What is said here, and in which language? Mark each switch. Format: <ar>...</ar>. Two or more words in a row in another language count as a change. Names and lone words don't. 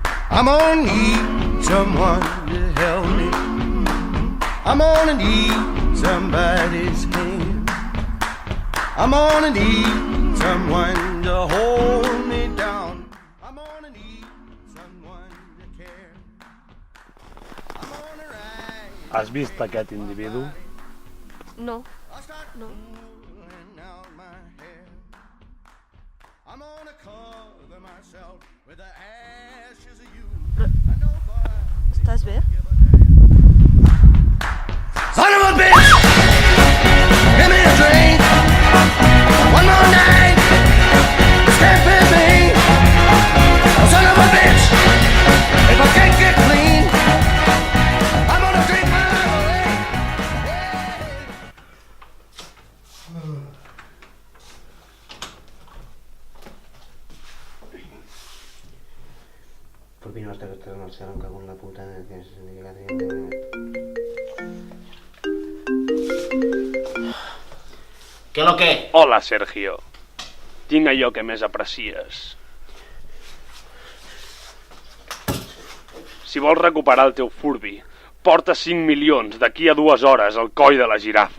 <en>I'm gonna need someone to help me. I'm gonna need somebody's hand. I'm gonna need someone to hold me down. I'm gonna need someone to care. I'm gonna ride.</en> <ca>Has vist aquest individu? No. No.</ca> <en>I'm gonna cover myself with the ashes of you.</en> <ca>Estàs bé?</ca> <en>Son of a bitch! Give me a drink. One more night. Can't fit me. Oh, son of a bitch! If I can't get clean, I'm gonna drink my way.</en> <es>¿Por qué no hasta que estás marchando cago en la puta?</es> <ca>Què lo que? Hola, Sergio. Tinc allò que més aprecies. Si vols recuperar el teu Furby, porta 5 milions d'aquí a 2 hores al coll de la girafa.</ca>